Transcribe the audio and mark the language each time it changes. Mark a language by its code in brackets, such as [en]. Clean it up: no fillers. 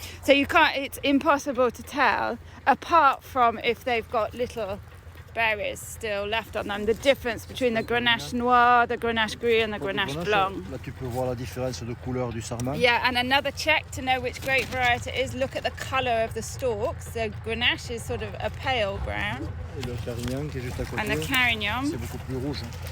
[en] So you can't, it's impossible to tell, apart from if they've got little berries still left on them, the difference between the grenache noir, the grenache gris and the grenache blanc. [fr] Là tu peux voir la différence de couleur du sarment. [en] Yeah, and another check to know which grape variety it is, look at the colour of the stalks. So grenache is sort of a pale brown. [fr] Et le carignan qui est juste à côté, [en] and the carignan [fr] c'est beaucoup plus rouge.